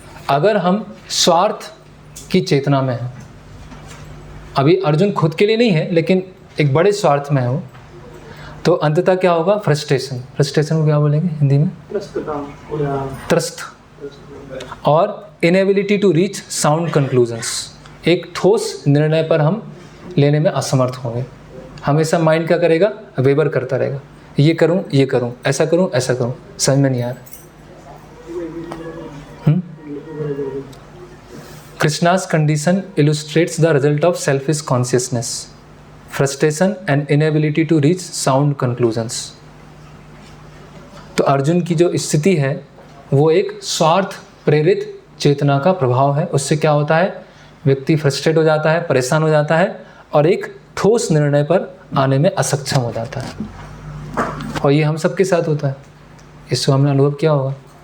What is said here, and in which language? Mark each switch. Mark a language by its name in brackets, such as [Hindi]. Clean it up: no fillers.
[Hindi] अगर हम स्वार्थ की चेतना में हैं, अभी अर्जुन खुद के लिए नहीं है लेकिन एक बड़े स्वार्थ में हो, तो अंततः क्या होगा, फ्रस्ट्रेशन को क्या बोलेंगे हिंदी में, त्रस्त, और [English] inability to reach sound conclusions, [Hindi] एक ठोस निर्णय पर हम लेने में असमर्थ होंगे। हमेशा माइंड क्या करेगा, वेबर करता रहेगा, ये करूं, ऐसा करूं, समझ में नहीं आ रहा। [English] Krishna's condition illustrates the result of selfish consciousness, frustration and inability to reach sound conclusions. [Hindi] तो अर्जुन की जो स्थिति है वो एक स्वार्थ प्रेरित चेतना का प्रभाव है। उससे क्या होता है, व्यक्ति फ्रस्ट्रेट हो जाता है, परेशान हो जाता है, और एक ठोस निर्णय पर आने में असक्षम हो जाता है। और ये हम सबके साथ होता है, इसको हमने अनुभव किया होगा।